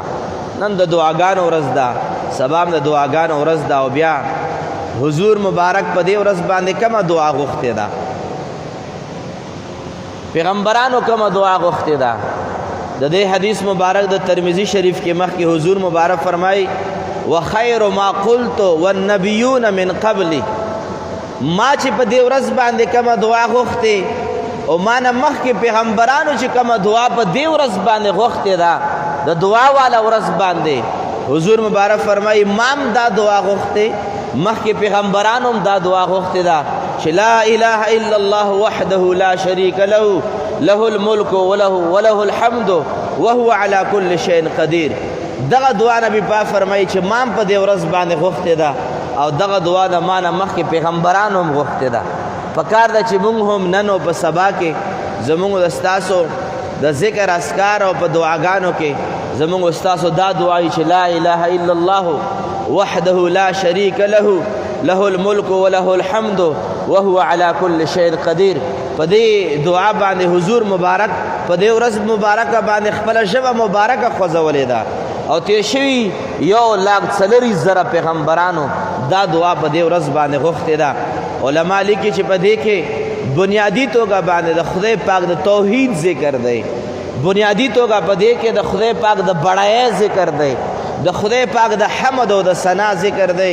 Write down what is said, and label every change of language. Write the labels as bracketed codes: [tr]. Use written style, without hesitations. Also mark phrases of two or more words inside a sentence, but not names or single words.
[ps] نن د دعاګانو ورځ ده، سبا هم د دعاګانو ورځ ده. او بیا حضور مبارک په دې ورځ باندې کومه دعا غوښتې ده؟ پیغمبرانو کومه دعا غوښتې ده؟ د دې حدیث مبارک د ترمذی شریف کې مخکې حضور مبارک فرمایي [ar] وخیر ما قلت والنبیون من قبلی. [ps] ما چې په دې ورځ باندې کومه دعا غوښتې او ما نه مخکې پیغمبرانو چې کومه دعا په دې ورځ باندې غوښتې ده د دعا والا ورځ باندې، حضور مبارک فرمایي ما هم دا دعا غوښتې، مخکې پیغمبرانو هم دا دعا غوښتې ده چې [ar] لا اله الا الله وحده لا شریک له له الملک وله الحمد وهو على كل شيء قدیر. [ps] دغه دعا نبی پاک فرمایي چې ما هم په دې ورځ باندې غوښتې ده، او دغه دعا د ما نه مخکې پیغمبرانو هم غوښتې ده. پکار ده چې موږ هم نن او په سبا کې زموږ د ستاسو د ذکر اذکار او په دعاګانو کې زموږ ستاسو دا دعایي چې [ar] لا اله الا الله وحده لا شریک له له الملک وله الحمد وهو على كل شيء قدیر. [ps] په دې دعا باندې حضور مبارک په دې ورځ مبارکه باندې خپله ژبه مبارکه خوځولې ده. او تیر شوي 1,40,000 پیغمبرانو دا دعا په دې ورځ باندې غوښتې ده. علما لیکي چې په دې کې بنیادی توګه باندې د خدای پاک د توحید ذکر دی، بنیادی توګه په دې کې د خدای پاک د بڑایۍ ذکر دی، د خدای پاک د حمد او د ثنا ذکر دی.